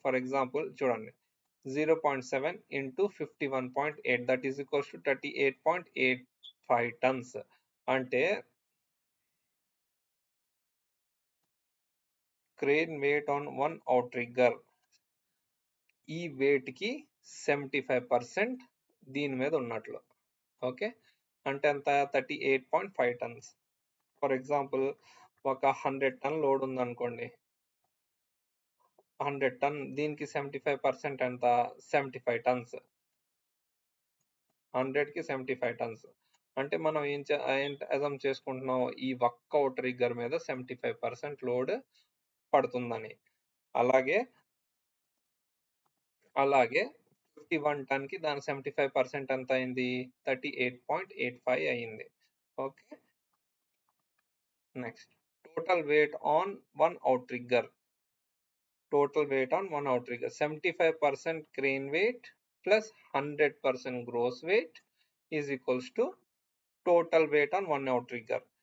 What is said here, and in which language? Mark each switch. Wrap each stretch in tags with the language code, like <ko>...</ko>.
<en>For example చూడండి, 0.7 into 51.8 that is equals to 38.85 tons.</en> <te>అంటే</te> <en>crane weight on one outrigger</en> <te>ఈ wait కి 75% దీని మీద ఉన్నట్లు. ఓకే, అంటే ఎంత? 38.5 టన్స్.</te> <en>for example</en> <te>ఒక 100 టన్ లోడ్ ఉందనుకోండి, 100 టన్ దీనికి 75% ఎంత? 75 టన్స్. 100 కి 75 టన్స్ అంటే మనం ఏం అజమ్ చేసుకుంటున్నాం, ఈ ఒక్క అవుట్ ట్రిగ్గర్ మీద 75% లోడ్ పడుతుందని. అలాగే 81 ton కి దాని 75% ఎంత అయింది? 38.85 అయింది. Okay.</te> <en>Next total weight on one outrigger. Total weight on one outrigger. 75% crane weight plus 100% gross weight is equals to total weight on one outrigger.</en>